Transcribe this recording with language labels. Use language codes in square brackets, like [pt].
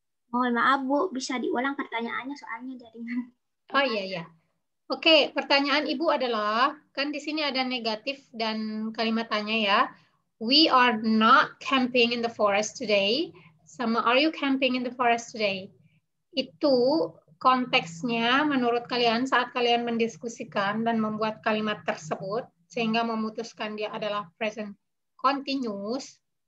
[id] Mohon maaf Bu, bisa diulang pertanyaannya soalnya jaringan. Oh iya. Oke, pertanyaan Ibu adalah, kan di sini ada negatif dan kalimat tanya ya. [en] We are not camping in the forest today. [id] Sama [en] are you camping in the forest today? [id] Itu konteksnya menurut kalian saat kalian mendiskusikan dan membuat kalimat tersebut sehingga memutuskan dia adalah present continuous.